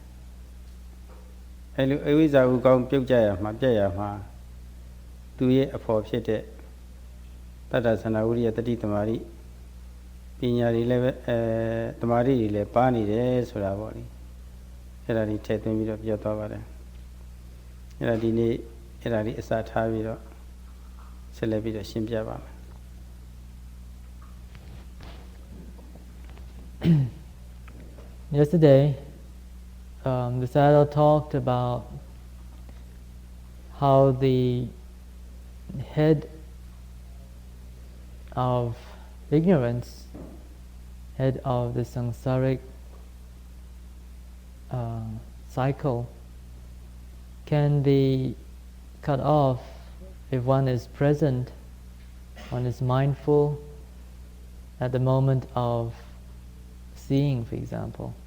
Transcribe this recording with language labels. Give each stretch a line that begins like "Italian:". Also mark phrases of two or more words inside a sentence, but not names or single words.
Burmese: အဲလိုအဝိဇ္ဇာဥခေါင်းပြုတ်ကြရမှာပြတ်ရမှာသူရဲ့အဖို့ဖြစ်တဲ့တတ္တသနာဝိရိယတတိသမารိပညာတွေလည်းပဲတမာရီတွေလည်းပါနေတယ်ဆိုတာပေါ့လေအဲ့ဒါလေးထည့်သွင်းပြီးတော့ပြောသွားပါတယ်အဲ့ဒါဒီနေ့အဲ့ဒါလေးအစထားပြီးတော့ဆက်လက်ပြီးတော့ရှင်းပြပါမယ်
English: Yesterday, the Sayadaw talked about how the head of ignorance, head of the samsaric cycle, can be cut off if one is present, one is mindful at the moment of seeing, for example.